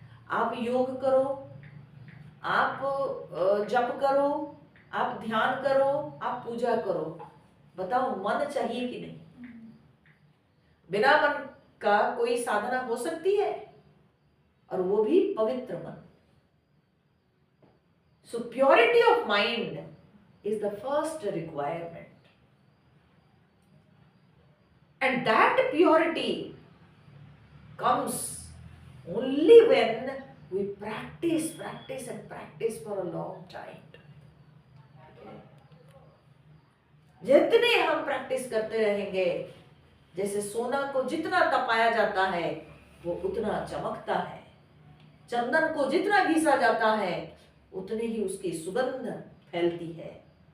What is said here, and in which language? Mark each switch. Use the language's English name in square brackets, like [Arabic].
[Hindi] आप योग करो, आप जप करो, आप ध्यान करो, आप पूजा करो, बताओ मन चाहिए कि नहीं? बिना मन का कोई साधना हो सकती है? और वो भी पवित्र मन। [English] So purity of mind is the first requirement, and that purity comes only when we practice for a long time. [Hindi] जितने हम प्रैक्टिस करते रहेंगे, जैसे सोना को जितना तपाया जाता है वो उतना चमकता है, चंदन को जितना घिसा जाता है उतनी ही उसकी सुगंध फैलती है।